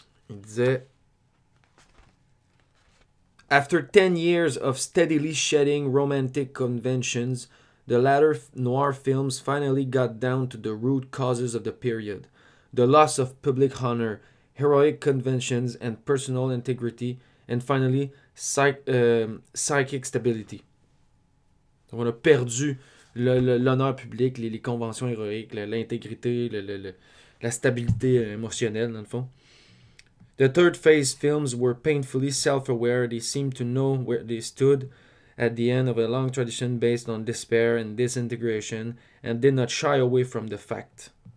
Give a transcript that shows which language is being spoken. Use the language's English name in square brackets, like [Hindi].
[French] Il disait [English] After 10 years of steadily shedding romantic conventions, the latter noir films finally got down to the root causes of the period. The loss of public honor, heroic conventions and personal integrity, and finally, psychic stability. [French] Donc on a perdu l'honneur public, les conventions héroïques, l'intégrité, la stabilité émotionnelle, dans le fond. [English] The third phase films were painfully self-aware. They seemed to know where they stood at the end of a long tradition based on despair and disintegration, and did not shy away from the fact.